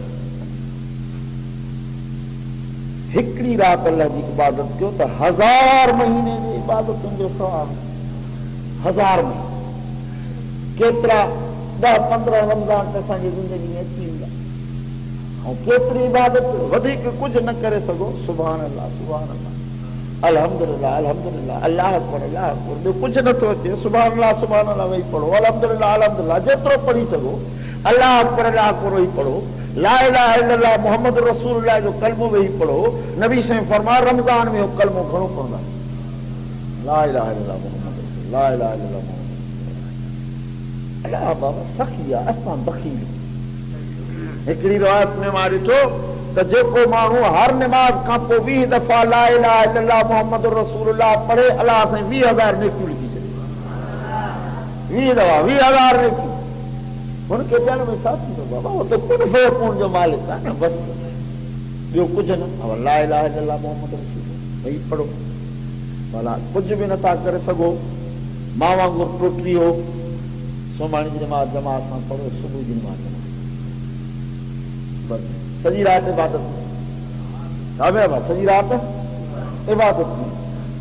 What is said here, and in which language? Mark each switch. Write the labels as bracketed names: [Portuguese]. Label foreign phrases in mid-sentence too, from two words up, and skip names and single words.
[Sindhi] हिकिड़ी रात अल्लाह जी इबादत कयो त 1000 महीने जी इबादतुनि जो सवाब। 1000 महीने केतिरा 10-15 रमज़ान त असांजी ज़िंदगी में अची वेंदा। ऐं केतिरी इबादत वधीक कुझु न करे सघो। [Arabic] سبحان الله، سبحان الله، الحمد لله، الحمد لله، الله أكبر، الله أكبر. [Sindhi] ॿियो कुझु नथो अचे। [Arabic] سبحان الله، سبحان الله [Sindhi] वेही पढ़ो, [Arabic] الحمد لله، الحمد لله, [Sindhi] जेतिरो पढ़ी सघो। [Arabic] الله أكبر، الله أكبر [Sindhi] वेही पढ़ो। [Arabic] لا إله إلا الله محمد رسول الله [Sindhi] जो कलमो वेही पढ़ो। नबी साईं फरमाया रमज़ान में हो कलमो घणो पढ़ंदा। [Arabic] لا إله إلا الله محمد رسول الله، لا إله إلا الله محمد. [Sindhi] अल्लाह बाबा सखी आहे, असां बखील। हिकिड़ी रिवायत में मां ॾिठो त जेको माण्हू हर निमाज़ खां पोइ 20 दफ़ा [Arabic] لا إله إلا الله محمد رسول الله [Sindhi] पढ़े, अल्लाह साईं 20,000 नेकियूं लिखी छॾे। 20 दफ़ा 20,000 नेकियूं। हुनखे ॾियण में छा थींदो बाबा? हो त [Arabic] كن فيكون [Sindhi] जो मालिक आहे न, बसि ॿियो कुझु न। [Arabic] لا إله إلا الله محمد رسول الله [Sindhi] वेही पढ़ो। भला कुझु बि नथा करे सघो, मां वांगुरु टोटली हो। सुभाणे जी नमाज़ जमात सां पढ़ो, सुबुह जी नमाज़ जमात बसि। सॼी रात इबादत में, सॼी रात इबादत में।